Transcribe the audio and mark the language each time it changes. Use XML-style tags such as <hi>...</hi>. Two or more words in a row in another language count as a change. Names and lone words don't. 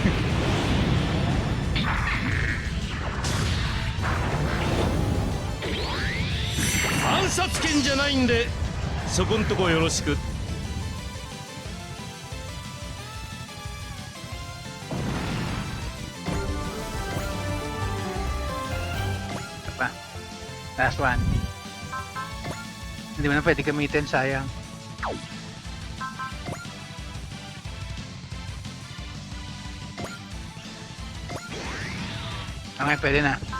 <ja>「暗殺剣じゃないんでそこんとこよろしく」。</ja> <tl>Pa.</tl> <en>Last one.</en> <tl>Hindi mo na pwede gamitin, sayang. Okay, pwede na.</tl>